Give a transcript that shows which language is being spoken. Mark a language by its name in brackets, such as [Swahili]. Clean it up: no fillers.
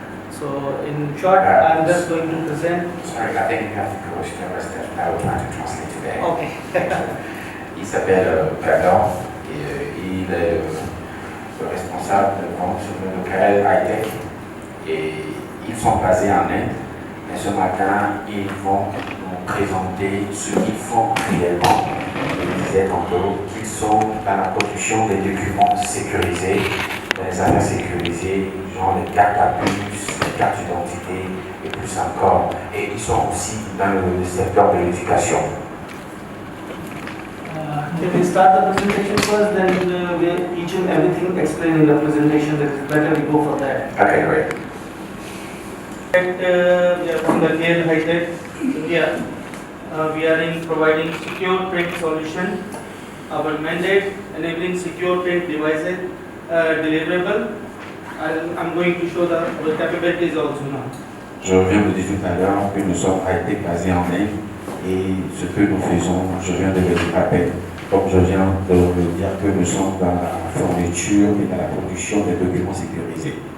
[English] So in short, I'm just going to present. Sorry, I think you have to go to the rest of I will try to translate today. Okay. [French] Il s'appelle Gagan et il est le responsable de vente locale high-tech et ils sont basés en Inde. Et ce matin, ils vont nous présenter ce qu'ils font réellement. Ils disaient tantôt qu'ils sont dans la production des documents sécurisés, dans les affaires sécurisées, genre les cartes à puce, les cartes d'identité et plus encore. Et ils sont aussi dans le secteur de l'éducation. [English] Can we start the presentation first, then each and everything explained in the presentation, that it's better we go for that. Okay, great. We are from the Care High-Tech India. We are in providing secure print solution. Our mandate enabling secure print devices deliverable. I'm going to show our capabilities also now. [French] Je viens de dire tout à l'heure que nous sommes high-tech basés en Inde et ce que nous faisons, je viens de le dire à peine. Comme je viens de le dire que nous sommes dans la fourniture et dans la production des documents sécurisés.